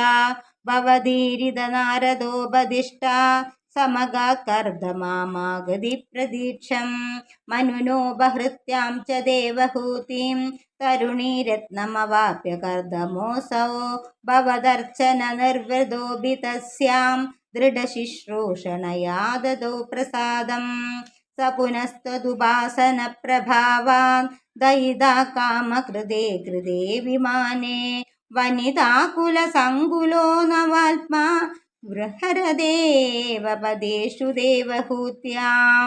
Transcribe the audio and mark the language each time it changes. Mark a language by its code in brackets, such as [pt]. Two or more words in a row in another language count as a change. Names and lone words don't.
[sa] ഭവദീരിത നാരദോപദിഷ്ടാ സമഗാകർദമാമാഗതി പ്രതീക്ഷം. മനുനോപഹൃത്യാം ച ദേവഹൂതിം തരുണീരത്നമവാപ്യ കർദമോऽസൗ. ഭവദർച്ചന നിർവൃതോऽപി തസ്യാം ദൃഢശുശ്രൂഷണയാ ദദോ പ്രസാദം. स पुनस्तदुपासन प्रभावान् दयिता कामकृते कृते विमाने. वनिताकुलसङ्कुलो नवात्मा बृहरदेव पदेषु देवहूत्याम्.